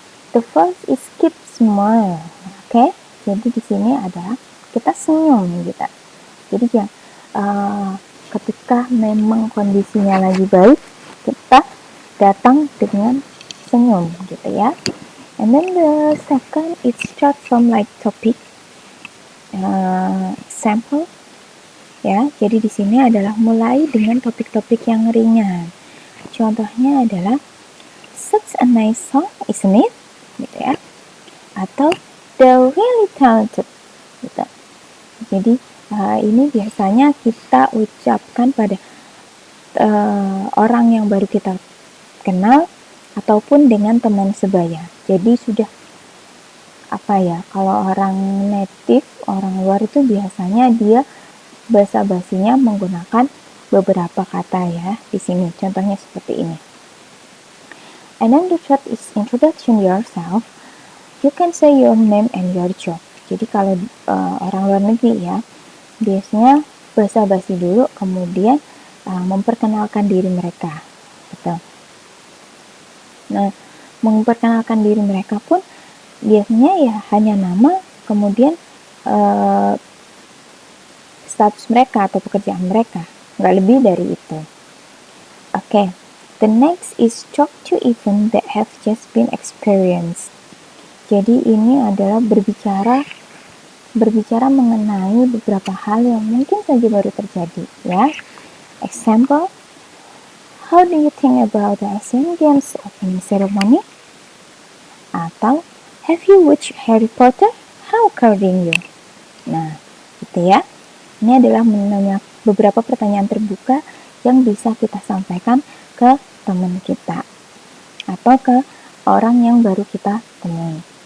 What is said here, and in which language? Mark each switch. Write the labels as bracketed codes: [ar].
[en] The first is keep smile. [id] Oke. Jadi di sini adalah kita senyum gitu. Jadi ketika memang kondisinya lagi baik, kita datang dengan senyum gitu ya. [en] And then the second is start from light topic. Example ya. [id] Jadi di sini adalah mulai dengan topik-topik yang ringan. Contohnya adalah [en] such a nice song, isn't it? [id] Gitu ya. [en] Atau they're really talented. [id] Gitu. Jadi ini biasanya kita ucapkan pada orang yang baru kita kenal ataupun dengan teman sebaya. Jadi sudah kalau orang native, orang luar itu biasanya dia basa-basinya menggunakan beberapa kata ya di sini. Contohnya seperti ini. [en] And then the third is introduction yourself. You can say your name and your job. [id] Jadi kalau orang luar negeri ya, biasanya basa-basi dulu, kemudian memperkenalkan diri mereka. Betul. Nah, memperkenalkan diri mereka pun biasanya ya hanya nama, kemudian status mereka atau pekerjaan mereka, nggak lebih dari itu. [en] Okay, the next is talk to event that have just been experienced. [id] Jadi ini adalah berbicara mengenai beberapa hal yang mungkin saja baru terjadi, ya. [en] Example, how do you think about the Asian Games opening ceremony? Atau, have you watched Harry Potter? How according you? [id] Nah, gitu ya. Ini adalah menanya beberapa pertanyaan terbuka yang bisa kita sampaikan ke teman kita atau ke orang yang baru kita temui.